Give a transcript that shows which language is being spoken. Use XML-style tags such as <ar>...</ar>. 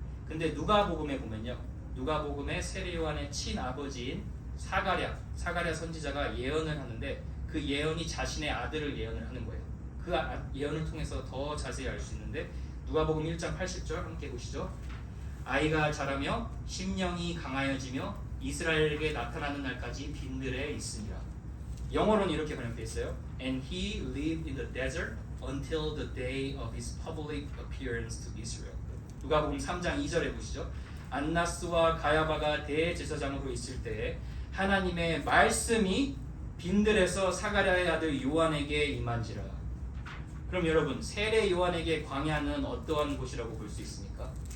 <ko>근데 누가복음에 보면요, 누가복음에 세례 요한의 친아버지인 사가랴 선지자가 예언을 하는데 그 예언이 자신의 아들을 예언을 하는 거예요. 그 예언을 통해서 더 자세히 알 수 있는데 누가복음 1장 80절 함께 보시죠. 아이가 자라며 심령이 강하여지며 이스라엘에게 나타나는 날까지 빈들에 있으니라. 영어로는 이렇게 번역되어 있어요.</ko> <en>And he lived in the desert until the day of his public appearance to Israel.</en> <ko>누가복음 3장 2절에 보시죠. 안나스와 가야바가 대제사장으로 있을 때에 하나님의 말씀이 빈들에서 사가랴의 아들 요한에게 임한지라. 그럼 여러분, 세례 요한에게 광야는 어떠한 곳이라고 볼 수 있습니까?</ko>